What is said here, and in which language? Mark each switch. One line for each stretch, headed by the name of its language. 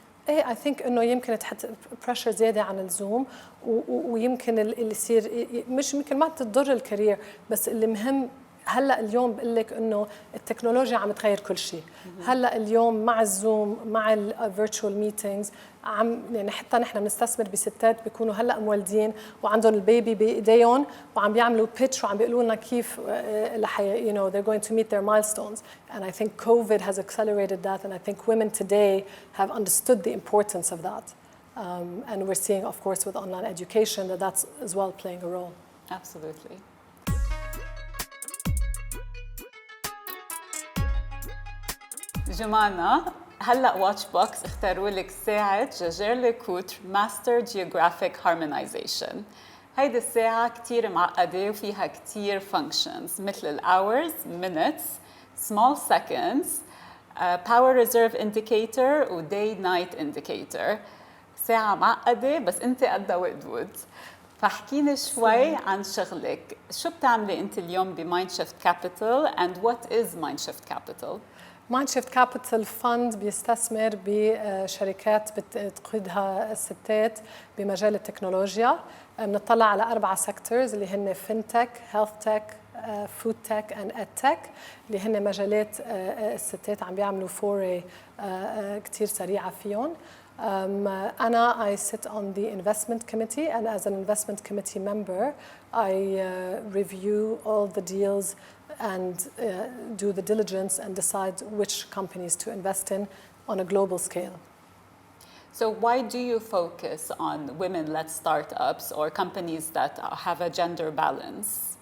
Arabic: ايه
English: I think
Arabic: انه يمكن تحط بريشر زياده عن اللزوم، ويمكن اللي يصير مش يمكن ما تضر الكارير، بس اللي مهم هلا اليوم بقول لك انه التكنولوجيا عم تغير كل شيء. هلا اليوم مع الزوم مع الفيرتشوال ميتينجز يعني حتى نحن بنستثمر بستات بيكونوا هلا مولدين وعندهم البيبي بايديهم وعم بيعملوا بيتش وعم بيقولوا لنا كيف
English: they're going to meet their milestones. And I think COVID has accelerated that, and I think women today have understood the importance of that. And we're seeing, of course, with online education that that's as well playing a role. Absolutely.
Arabic: جمانة، هلا واتش بوكس اختاروا لك ساعة جاجير كوتر ماستر جيوغرافيك هارمونايزيشن. هيدي الساعة كتير معقدة وفيها كتير functions مثل الأورز، minutes، small seconds، power reserve indicator و day night indicator. ساعة معقدة بس انت قدها وقدود. فاحكيني شوي عن شغلك. شو بتعملي انت اليوم بمايندشيفت كابيتال
English: and what is Mindshift Capital؟
Arabic: Mindshift Capital Fund بيستثمر بشركات بتقودها الستات بمجال التكنولوجيا. بنطلع على 4 سيكتورز اللي هن فينتك، هيلث تك، فود تك اند اد تك، اللي هن مجالات الستات عم بيعملوا فوري كتير سريعة فيهم.
English: أنا I sit on the investment committee, and as an investment committee member I review all the deals and do the diligence and decide which companies to invest in on a global scale. So why do you focus on women-led startups or companies that have a gender balance?